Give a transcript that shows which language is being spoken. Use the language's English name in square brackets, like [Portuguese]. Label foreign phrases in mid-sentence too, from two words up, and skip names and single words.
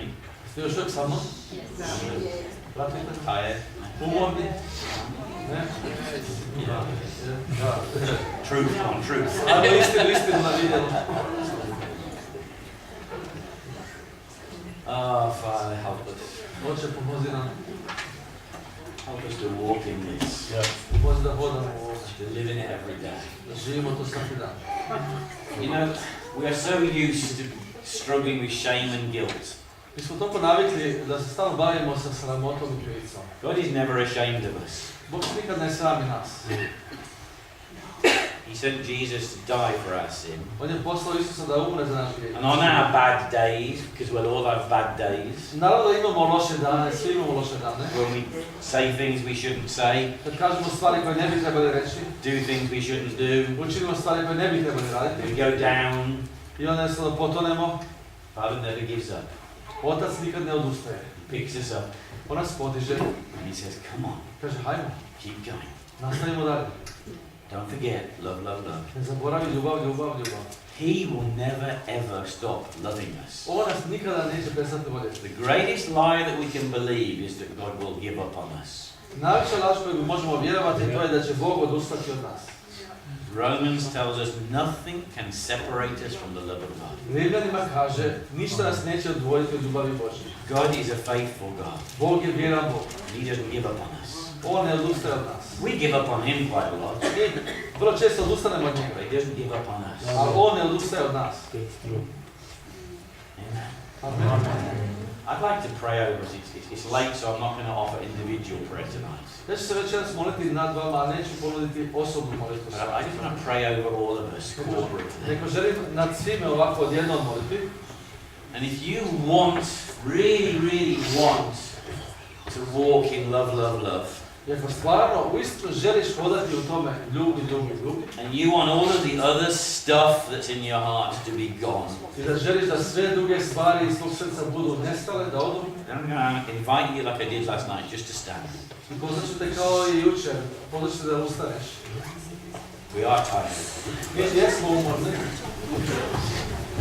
[Croatian] Ste još uvijek sa mnom? Pratite? [English] Tired? [Croatian] Umorni? Ne? Da. [English] Truth on truth. [Croatian] Ajmo istinu na vidjelo. [English] Oh, Father, help us. [Croatian] Oče, pomozi nam. [English] Help us to walk in this. [Croatian] Pomozi da hodamo u ovome. [English] To live in it every day. [Croatian] Da živimo to svaki dan. [English] You know, we are so used to struggling with shame and guilt. [Croatian] Mi smo toliko navikli da se stalno bavimo sa sramotom i krivicom. [English] God is never ashamed of us. [Croatian] Bog nikad ne srami nas. [English] He sent Jesus to die for our sin. [Croatian] On je poslao Isusa da umre za naš grijeh. [English] And on our bad days, because we'll all have bad days, [Croatian] Naravno da imamo loše dane, svi imamo loše dane. [English] when we say things we shouldn't say, [Croatian] Kad kažemo stvari koje ne bi trebali reći, [English] do things we shouldn't do, [Croatian] učinimo stvari koje ne bi trebali raditi [English] we go down, [Croatian] i onda jednostavno potonemo, [English] Father never gives up. [Croatian] Otac nikad ne odustaje. [English] He picks us up [Croatian] On nas podiže, [English] and He says, come on, [Croatian] kaže hajmo, [English] keep going. [Croatian] nastavimo dalje. [English] Don't forget, love, love, love. [Croatian] Ne zaboravi ljubav. [English] He will never ever stop loving us. [Croatian] On nas nikada neće prestati voljeti. [English] The greatest lie that we can believe is that God will give up on us. [Croatian] Najveća laž koju možemo vjerovati to je da će Bog odustati od nas. [English] Romans tells us nothing can separate us from the love of God. [Croatian] Rimljanima kaže, ništa nas neće odvojiti od ljubavi Božje. [English] God is a faithful God. [Croatian] Bog je vjeran Bog. [English] He doesn't give up on us. [Croatian] On ne odustaje od nas. [English] We give up on Him quite a lot, [Croatian] Mi vrlo često odustanemo od njega, [English] but He doesn't give up on us. [Croatian] ali on ne odustaje od nas. [English] Amen. [Croatian] Amen. [English] I'd like to pray over us. It's late, so I'm not going to offer individual prayer tonight. [Croatian] Ja ću se večeras moliti nad vama, a neću ponuditi osobnu molitvu. [English] But I just want to pray over all of us corporately. [Croatian] Neko želim nad svime ovako odjednom moliti. [English] And if you want, really want to walk in love, love, love, [Croatian] I ako stvarno uistinu želiš hodati u tome ljubi, [English] and you want all of the other stuff that's in your heart to be gone, [Croatian] i da želiš da sve druge stvari iz tvog srca budu nestale, da odu, [English] I'm going to invite you like I did last night, just to stand. [Croatian] i pozvaću te kao i jučer, pozvaću te da ustaneš. [English] We are tired. [Croatian] Mi jesmo umorni.